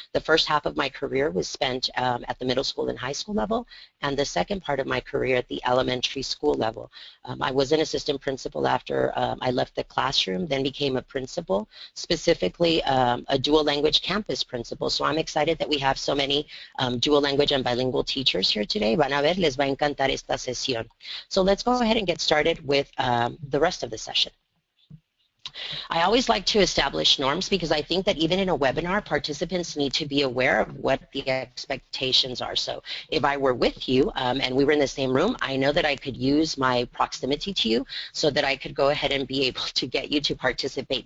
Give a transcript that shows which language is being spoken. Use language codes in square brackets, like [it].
[en] The first half of my career was spent at the middle school and high school level, and the second part of my career at the elementary school level. I was an assistant principal after I left the classroom, then became a principal, specifically a dual language campus principal. So I'm excited that we have so many dual language and bilingual teachers here today. [es] Van a ver, les va a encantar esta sesión. [en] So let's go ahead and get started with the rest of the session. I always like to establish norms because I think that even in a webinar, participants need to be aware of what the expectations are. So if I were with you and we were in the same room, I know that I could use my proximity to you so that I could go ahead and be able to get you to participate.